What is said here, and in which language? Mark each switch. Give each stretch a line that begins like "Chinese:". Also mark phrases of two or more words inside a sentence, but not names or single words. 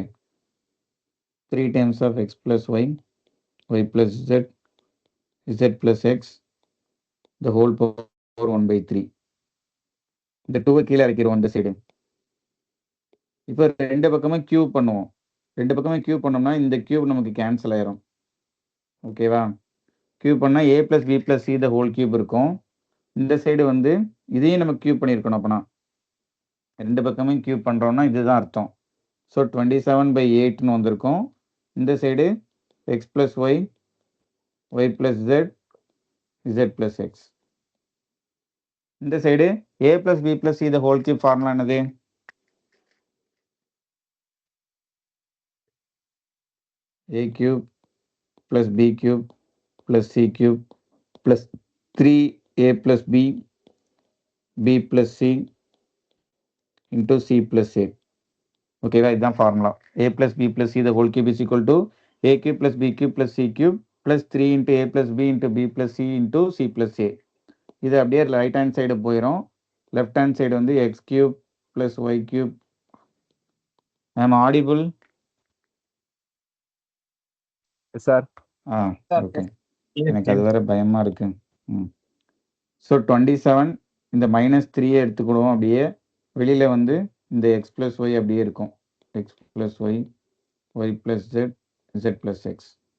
English: 3 times of x plus y, y plus z, z plus x, the whole power 1/3.
Tamil: இந்த 2 கீழே இறக்கிடுவோம் இந்த சைடு. இப்போ ரெண்டு பக்கமும் கியூப் பண்ணுவோம். ரெண்டு பக்கமும் கியூப் பண்ணோம்னா இந்த கியூப் நமக்கு கேன்சல் ஆயிரும். ஓகேவா? கியூப் பண்ணால்
English: a plus b plus c the whole cube
Tamil: இருக்கும். இந்த சைடு வந்து இதையும் நம்ம கியூப் பண்ணியிருக்கணும். அப்போனா ரெண்டு பக்கமும் கியூப் பண்ணுறோம்னா இதுதான் அர்த்தம். ஸோ 27/8ன்னு வந்திருக்கும்.
English: இந்த சைடு x plus y, y plus z, z plus x. இந்த சைடு a plus b plus c the whole cube formula என்னது? a cube plus b cube plus c cube plus 3a plus b, b plus c into c plus a.
Tamil: ஓகேவா? இதுதான் ஃபார்முலா.
English: a plus b plus c the whole cube is equal to a cube plus b cube plus c cube plus 3 into a plus b into b plus c into c plus a.
Tamil: இது அப்படியே
English: right hand side போயிடும். left hand side வந்து x cube plus y cube. I am audible?
Tamil: சார். ஓகே. எனக்கு அது வேற பயமா இருக்கு. ஸோ 27 இந்த -3 எடுத்துக்கிடுவோம். அப்படியே வெளியில வந்து இந்த
English: x plus y
Tamil: அப்படியே இருக்கும்.
English: x plus y, y plus z, z plus x.